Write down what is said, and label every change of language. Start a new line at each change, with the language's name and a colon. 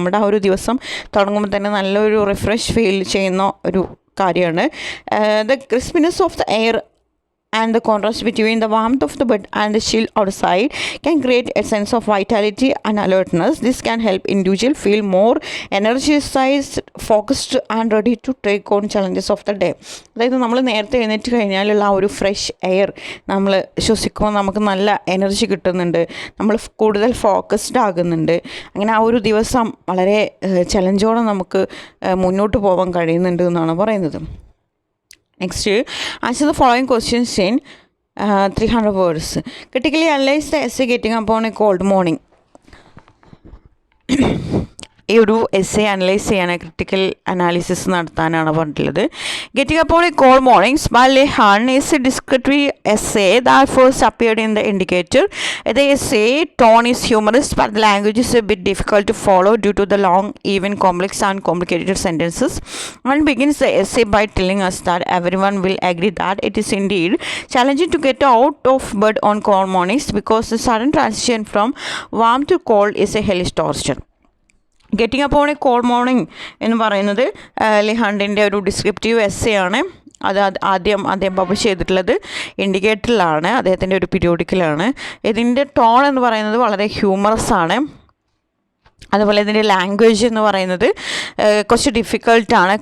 Malayalam: നമ്മുടെ ആ ഒരു ദിവസം തുടങ്ങുമ്പോൾ തന്നെ നല്ലൊരു റിഫ്രഷ് ഫീൽ ചെയ്യുന്ന ഒരു കാര്യമാണ്.
English: The crispiness of the air and the contrast between the warmth of the bed and the chill outside can create a sense of vitality and alertness. This can help individual feel more energized, focused and ready to take on challenges of the day.
Malayalam: അതായത് നമ്മൾ നേരത്തെ എഴുന്നേറ്റ് കഴിഞ്ഞാലുള്ള ആ ഒരു fresh air നമ്മൾ ശ്വസിക്കുമ്പോൾ നമുക്ക് നല്ല energy കിട്ടുന്നുണ്ട്, നമ്മൾ കൂടുതൽ ഫോക്കസ്ഡ് ആകുന്നുണ്ട്. അങ്ങനെ ആ ഒരു ദിവസം വളരെ ചലഞ്ചോടെ നമുക്ക് മുന്നോട്ട് പോകാൻ കഴിയുന്നുണ്ട് എന്നാണ് പറയുന്നത്.
English: Next, answer the following questions in 300 words. Critically analyze the essay Getting Up on a Cold Morning.
Malayalam: ഈ ഒരു എസ്സേ അനലൈസ് ചെയ്യാൻ ക്രിട്ടിക്കൽ അനാലിസിസ് നടത്താനാണ് പറഞ്ഞിട്ടുള്ളത്.
English: Getting up on a cold mornings by Leigh Hunt is a descriptory essay that first appeared in the Indicator. The essay tone is humorous, but the language is a bit difficult to follow due to the long, even, complex and complicated sentences. One begins the essay by telling us that everyone will agree that it is indeed challenging to get out of bed on cold mornings because the sudden transition from warm to cold is a hellish torture.
Malayalam: Getting up on a cold morning എന്ന് പറയുന്നത് ലെഹാൻ്റെ ഒരു descriptive essay ആണ്. അത് ആദ്യം അദ്ദേഹം publish ചെയ്തിട്ടുള്ളത് ഇൻഡിക്കേറ്ററിലാണ്, അദ്ദേഹത്തിൻ്റെ ഒരു പീരിയോഡിക്കലാണ്. ഇതിൻ്റെ ടോൺ എന്ന് പറയുന്നത് വളരെ ഹ്യൂമറസ് ആണ്. അതുപോലെ ഇതിൻ്റെ ലാംഗ്വേജ് എന്ന് പറയുന്നത് കുറച്ച് ഡിഫിക്കൾട്ടാണ്.